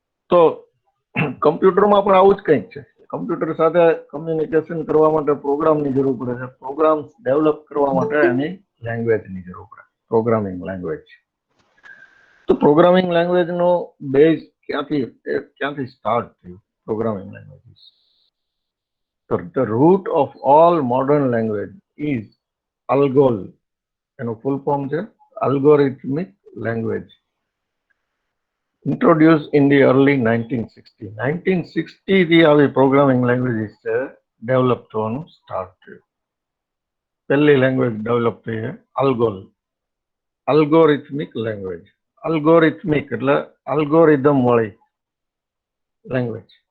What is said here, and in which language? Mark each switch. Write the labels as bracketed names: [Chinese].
[Gujarati] તો કમ્પ્યુટરમાં પણ આવું જ કંઈક છે. કમ્પ્યુટર સાથે કમ્યુનિકેશન કરવા માટે પ્રોગ્રામની જરૂર પડે છે, પ્રોગ્રામ ડેવલપ કરવા માટે એની લેંગ્વેજની જરૂર પડે, પ્રોગ્રામિંગ લેંગ્વેજ. તો પ્રોગ્રામિંગ લેંગ્વેજનો બેઝ ક્યાંથી સ્ટાર્ટ થયું? Programming languages. [English] The root of all modern language is ALGOL. [Gujarati] એનું ફૂલ ફોર્મ છે Algorithmic Language. [English] Introduced in the early 1960. [Gujarati] 1960 થી આવી પ્રોગ્રામિંગ લેંગ્વેજીસ છે ડેવલપ થવાનું સ્ટાર્ટ થયું. પહેલી લેંગ્વેજ ડેવલપ થઈ છે ALGOL, અલ્ગોરિથમિક લેંગ્વેજ. અલ્ગોરિથમિક એટલે અલ્ગોરિધમ વાળી લેંગ્વેજ.